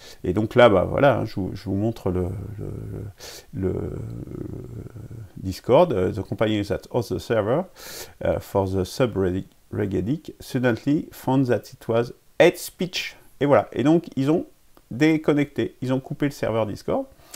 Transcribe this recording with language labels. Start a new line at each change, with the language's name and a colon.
French: Et donc là, bah, voilà, hein, je vous montre le Discord.
English: The company that hosts the server for the subreddit suddenly found that it was hate speech.
French: Et voilà. Et donc, ils ont déconnecté, ils ont coupé le serveur Discord.